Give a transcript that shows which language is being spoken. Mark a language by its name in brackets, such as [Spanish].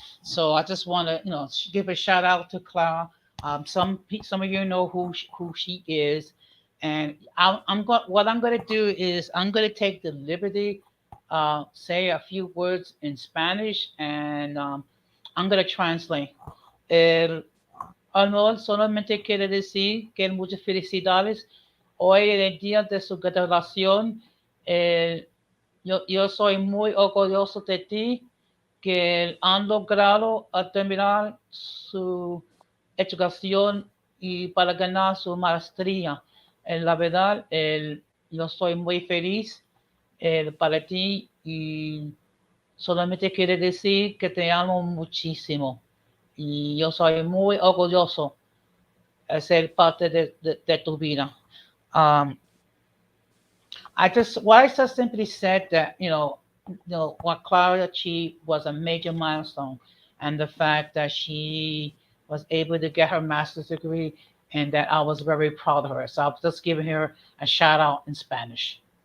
[English] So I just want to give a shout out to Clara. Some of you know who she is, and what I'm going to do is I'm going to take the liberty say a few words in Spanish, and I'm going to translate. [Spanish] El honor solamente quiere decir que muchas felicidades. Hoy es el día de su graduación. Eh, yo soy muy orgulloso de ti que han logrado terminar su educación y para ganar su maestría. La verdad, yo soy muy feliz para ti y solamente quiere decir que te amo muchísimo. Y yo soy muy orgulloso de ser parte de tu vida. [English] Um, I just simply said that, what Clara achieved was a major milestone, and the fact that she was able to get her master's degree, and that I was very proud of her. So I'm just giving her a shout out in Spanish.